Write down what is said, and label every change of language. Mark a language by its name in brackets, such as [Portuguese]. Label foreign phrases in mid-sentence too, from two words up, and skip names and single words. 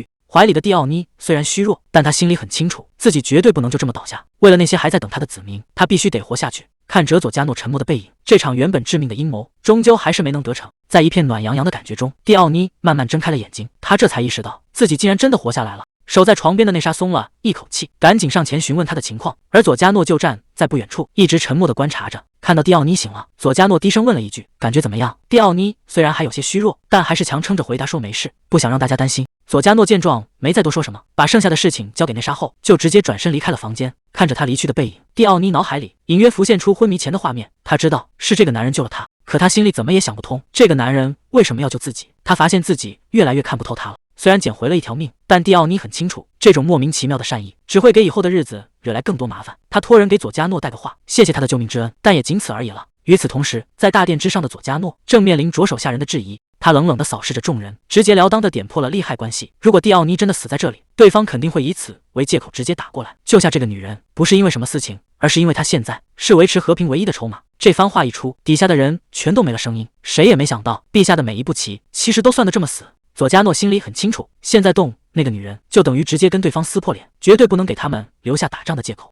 [Chinese] 懷裡的蒂奧尼雖然虛弱，但他心裡很清楚，自己絕對不能就這麼倒下。為了那些還在等他的子民，他必須得活下去。看着佐加諾沉默的背影，這場原本致命的陰謀終究還是沒能得成。在一片暖洋洋的感覺中，蒂奧尼慢慢睜開了眼睛，他這才意識到自己竟然真的活下來了。守在床邊的內莎鬆了一口氣，趕緊上前詢問他的情況，而佐加諾就站在不遠處，一直沉默地觀察着。看到蒂奧尼醒了，佐加諾低聲問了一句：感覺怎麼樣？蒂奧尼雖然還有些虛弱，但還是強撐着回答說沒事，不想讓大家擔心。佐加諾見狀沒再多說什麼，把剩下的事情交給內莎後，就直接轉身離開了房間。看着他離去的背影，蒂奧尼腦海裡隱約浮現出昏迷前的畫面。他知道是這個男人救了他，可他心裡怎麼也想不通，這個男人為什麼要救自己。他發現自己越來越看不透他了。雖然撿回了一條命，但蒂奧尼很清楚，這種莫名其妙的善意只會給以後的日子惹來更多麻煩。他托人給佐加諾帶個話，謝謝他的救命之恩，但也僅此而已了。與此同時，在大殿之上的佐加諾正面臨着手下人的質疑，他冷冷地掃視着眾人，直截了當地點破了利害關係。如果蒂奧尼真的死在這裡，對方肯定會以此為借口直接打過來，救下這個女人不是因為什麼私情，而是因為她現在是維持和平唯一的籌碼。這番話一出，底下的人全都沒了聲音。誰也沒想到，陛下的每一步棋其實都算得這麼死。佐加諾心裡很清楚，現在動那個女人就等於直接跟對方撕破臉，絕對不能給他們留下打仗的借口。